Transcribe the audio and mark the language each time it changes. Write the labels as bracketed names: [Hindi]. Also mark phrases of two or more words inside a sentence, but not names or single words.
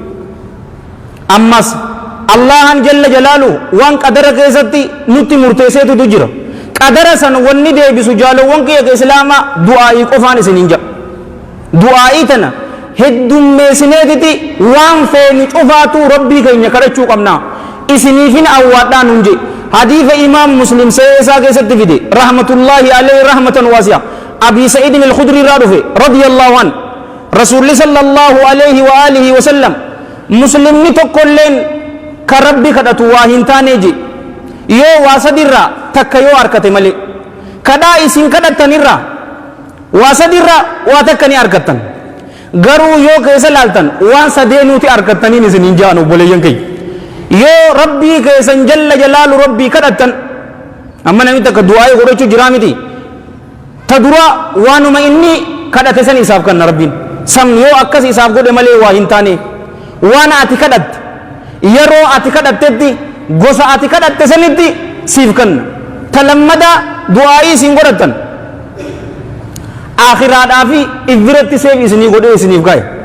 [Oromo] ammas allahan [Arabic] جل جلاله [Oromo] waan qadara keessatti nutti murteesseetutu jira qadara san wanni deebisu jaalowwan kiyya ka islaama du'aa'ii qofaan isinin jedha du'aa'ii tana heddummeessineetiti waan feenu cufaatu rabbii keenya kadhachuu qabna isiniifin awwaadhaan hun je hadiisa imaam muslim seesaa keessatti fide [Arabic] رحمة الله عليه رحمة واسعة أبي سعيد الخدري [Oromo] irraa dhufe [Arabic] رضي الله عنه [Oromo] rasuulli [Arabic] صلى الله عليه وعلى آله وسلم [Oromo] muslimni tokkolleen ka rabbi kadhatu waa hin taane je yoo waa sadirraa takka yoo harkate malee kadhaa isin kadhattanirraa waa sadirraa waa takka ni harkattan garuu yoo keessa laaltan waan sadeenuuti harkattaniin isin hin ja'an obboleeyyan kiyya yoo rabbii keessan [Arabic] جل جلاله [Oromo] rabbii kadhattan amma namni takka du'aa'ii godhachuu jiraa miti ta dura waanuma inni kadhate san isaaf kanna rabbiin san yoo akkas isaaf godhe malee waa hin taane waan ati kadhatte yeroo ati kadhattetti gosa ati kadhatte sanitti siif kanna ta lammada du'aa'ii isin godhattan akhiraadhaa fi ibbiratti seef isinii godhee isiniif gahe